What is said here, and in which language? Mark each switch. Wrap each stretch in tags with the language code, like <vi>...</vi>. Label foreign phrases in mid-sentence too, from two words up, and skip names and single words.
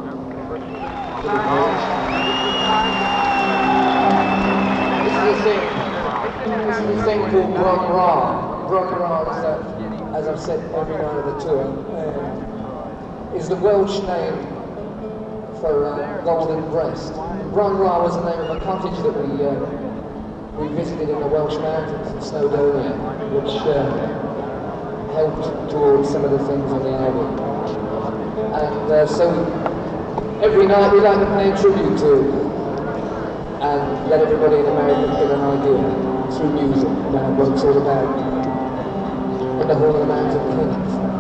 <en>This is a thing called Bron-Y-Aur. Bron-Y-Aur is, as I've said every night of the tour, is the Welsh name for golden breast. Bron-Y-Aur was the name of a cottage that we visited in the Welsh mountains in Snowdonia, which helped towards some of the things on the album. And so every night we like to pay a tribute to and let everybody in America get an idea through music about what it's all about in the Hall of the Mountain Kings.</en>